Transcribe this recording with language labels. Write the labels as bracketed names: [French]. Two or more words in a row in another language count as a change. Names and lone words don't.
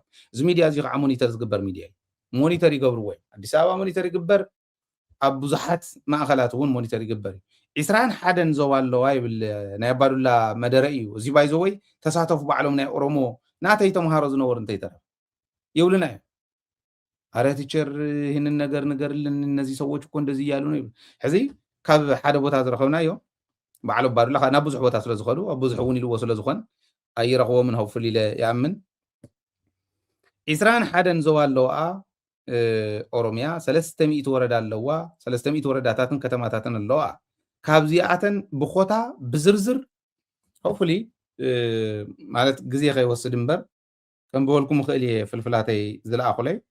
[Tigrinya] እዚ ሚድያ እዚ ከዓ ሞኒተር ዝግበር ሚድያ እዩ ሞኒተር ይገብርዎ እዮም ኣዲስ ኣበባ ሞኒተር ይግበር ኣብ ብዙሓት ማእከላት እውን ሞኒተር ይግበር እዩ 21 ዞባ ኣለዋ ይብል ናይ ኣባዱላ መደረ እዩ እዚ ባይዘወይ ተሳተፉ ባዕሎም ናይ ኦሮሞ ናተይ ተምሃሮ ዝነበሩ እንታይ ተረፍ ይብሉና እዮም [Amharic] ኣረ ቲቸር ይህንን ነገር ንገርልን እነዚህ ሰዎች እኮ እንደዚህ እያሉ ነው [Tigrinya] ይብል ሕዚ ካብ ሓደ ቦታ ዝረኸብናዮ ባዕሉ ኣባዱላ ናብ ብዙሕ ቦታ ስለ ዝኸዱ ኣብ ብዙሕ እውን ኢልዎ ስለ ዝኾን ኣይረኽቦምን ሆፕፉሊ ኢለ ይኣምን 21 ዞባ ኣለዋ ኦሮምያ 300 ወረዳ ኣለዋ 300 ወረዳታትን ከተማታትን ኣለዋ ካብዚኣተን ብኮታ ብዝርዝር ሆፕፉሊ ማለት ግዜ ከይወስድ እምበር ከም በልኩም ክእል እየ ፍልፍላተይ ዝለኣኹለይ